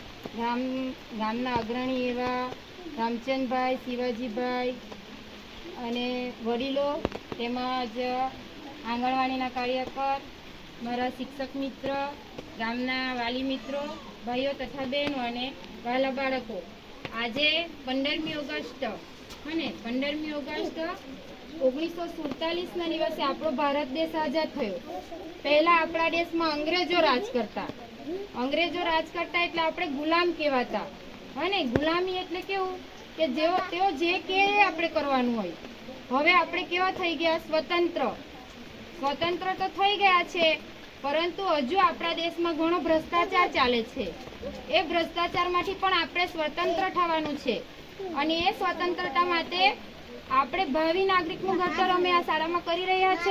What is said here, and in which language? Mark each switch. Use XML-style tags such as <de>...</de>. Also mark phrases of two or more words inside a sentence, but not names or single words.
<gu>ગામના અગ્રણી એવા રામચંદ્રભાઈ શિવાજીભાઈ અને વડીલો તેમજ આંગણવાડીના કાર્યકર મારા શિક્ષક મિત્ર ગામના વાલી મિત્રો ભાઈઓ તથા બહનો અને વાલા બાળકો આજે 15મી ઑગસ્ટ અને 15મી ઑગસ્ટ 1947 ના દિવસે આપણો ભારત દેશ આજાદ થયો। પહલા આપણા દેશ મેં અંગ્રેજો રાજ કરતા એટલે આપણે ગુલામ કહેવાતા। અને ગુલામી એટલે કેવું કે તેઓ જે કહે આપણે કરવાનું હોય। હવે આપણે કેવા થઈ ગયા સ્વતંત્ર તો થઈ ગયા છે, પરંતુ હજૂ આપણા દેશ મેં ઘણો ભ્રષ્ટાચાર ચાલે છે। એ ભ્રષ્ટાચારમાંથી પણ આપણે સ્વતંત્ર થવાનું છે અને એ સ્વતંત્રતા માટે આપણે ભાવિ નાગરિકનું ઘડતર અમે આ શાળામાં કરી રહ્યા છે।</gu>